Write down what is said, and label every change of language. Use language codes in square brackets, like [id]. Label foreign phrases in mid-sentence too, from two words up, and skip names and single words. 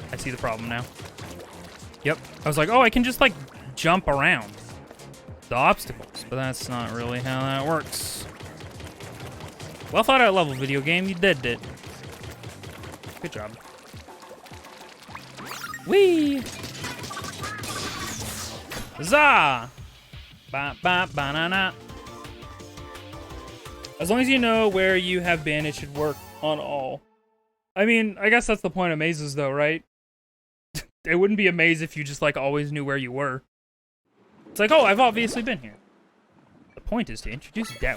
[en] I see the problem now. Yep. I was like, oh, I can just, like, jump around the obstacles. But that's not really how that works. Well thought out level, video game. You did it. Good job. Whee! Huzzah! Ba ba ba na na. As long as you know where you have been, it should work on all. I mean, I guess that's the point of mazes, though, right? It wouldn't be a maze if you just, like, always knew where you were. It's like, oh, I've obviously been here. The point is to introduce doubt.